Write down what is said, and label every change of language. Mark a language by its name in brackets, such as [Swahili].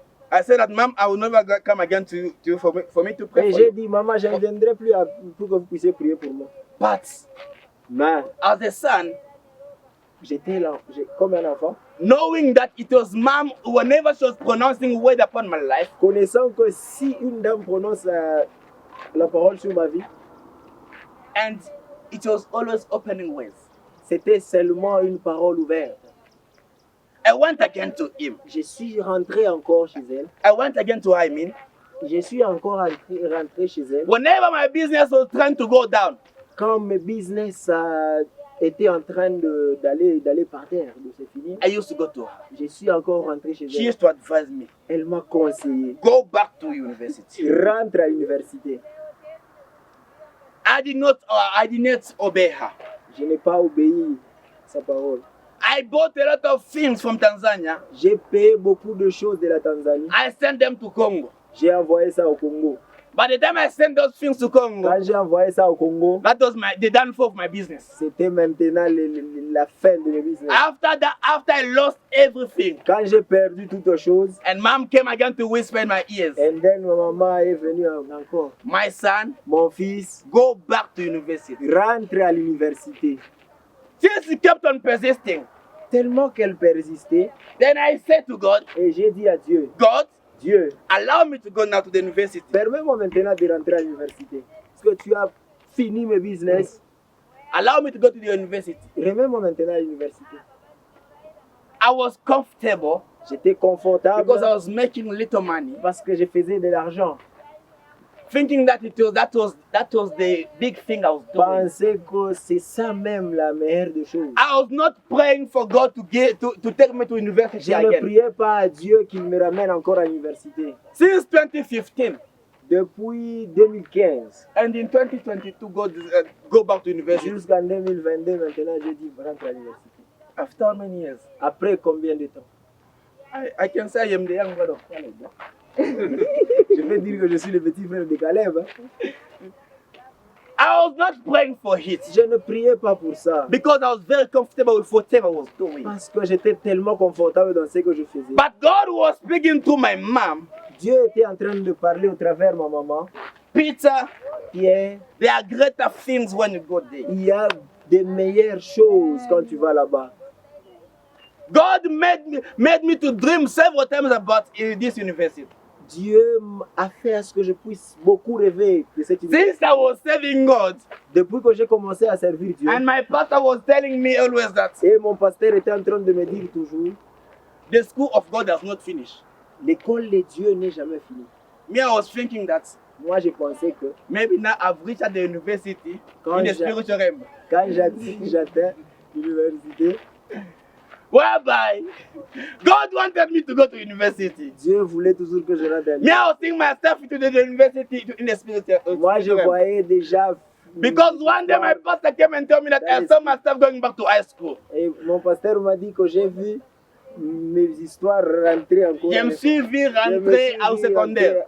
[English] I said that, Mom, I will never come again for me to pray [French] Et [English] for [French] j'ai [English] you. [French] dit, maman, je ne viendrai plus pour que vous puissiez prier pour moi. [English] But [French] Mais [English] as a son, [French] j'étais là, comme un enfant, [English] knowing that it was Mom, whenever she was pronouncing word upon my life, [French] connaissant que si une dame prononce la parole sur ma vie, [English] and it was always opening ways. [French] c'était seulement une parole ouverte. [English] I went again to him. [French] Je suis rentré encore chez elle. [English] I went again to Aimin. [French] Je suis encore rentré chez elle. [English] Whenever my business was trying to go down, [French] Quand mes business étaient en train d'aller par terre, de se finir, [English] I used to go to her. [French] je suis encore rentré chez [English] She [French] elle. [English] used to advise me, [French] Elle m'a conseillé, [English] go back to university. [French] rentre à l'université. [English] I did not obey her. [French] Je n'ai pas obéi à sa parole. [English] I bought a lot of things from Tanzania. [French] J'ai payé beaucoup de choses de la Tanzanie. [English] I sent them to Congo. [French] J'ai envoyé ça au Congo. [English] By the time I sent those things to Congo, [French] Quand j'ai envoyé ça au Congo, [English] that was the downfall of my business. [French] c'était maintenant la fin de mes business. [English] After that, after I lost everything, [French] Quand j'ai perdu toutes choses, [English] and Mom came again to whisper in my ears, and then [French] ma maman est venue encore. [English] my son, [French] Mon fils, [English] go back to university. [French] rentre à l'université. [English] Since he kept on persisting, [French] Tellement qu'elle persistait, [English] then I said to God, [French] et j'ai dit à Dieu, [English] God, [French] Dieu, [English] allow me to go now to the university. [French] permets-moi maintenant de rentrer à l'université. Parce que tu as fini mes business, [English] Allow me to go to the university. [French] remets-moi maintenant à l'université. [English] I was comfortable [French] J'étais confortable [English] because I was making little money, [French] parce que je faisais de l'argent. [English] thinking that that was the big thing I was doing. [French] Pensais que c'est ça même la meilleure des choses. [English] I was not praying for God to take me to university [French] Je ne [English] again. [French] priais pas à Dieu qu'il me ramène encore à l'université. [English] Since 2015, [French] Depuis 2015 [English] And in 2022, go back to university. [French] jusqu'en 2022, maintenant, je dis rentre à l'université. [English] After how many years? [French] Après combien de temps? [English] I can say I am the young brother of Caleb. [French] Je vais dire que je suis le petit frère de Caleb. Hein. [English] I was not praying for it [French] Je ne priais pas pour ça. [English] because I was very comfortable with whatever I was doing. [French] Parce que j'étais tellement confortable dans ce que je faisais. [English] But God was speaking to my mom, [French] Dieu était en train de parler au travers de ma maman. [English] Peter. [French] Pierre, [English] There are greater things when you go there. [French] il y a des meilleures choses quand tu vas là-bas. [English] God made me to dream several times about this university. [French] Dieu a fait à ce que je puisse beaucoup rêver de cette université. [English] Since I was serving God, [French] Depuis que j'ai commencé à servir Dieu, [English] and my pastor was telling me always that [French] et mon pasteur était en train de me dire toujours, [English] the school of God has not finished. [French] l'école de Dieu n'est jamais finie. [English] Me, I was thinking that [French] Moi, je pensais que [English] maybe now I've reached at the university [French] Quand [English] in the [French] j'ai- [English] spiritual realm, [French] quand j'atteins l'université, [English] whereby God wanted me to go to university. [French] Dieu voulait toujours que je rentre à [English] Me, I was seeing myself into the university in the spiritual [French] Moi, je [English] realm. [French] voyais déjà. [English] Because one day my pastor came and told me that I saw myself going back to high school. [French] Et mon pasteur m'a dit que j'ai vu mes histoires rentrer encore. Je me suis vu rentrer au secondaire.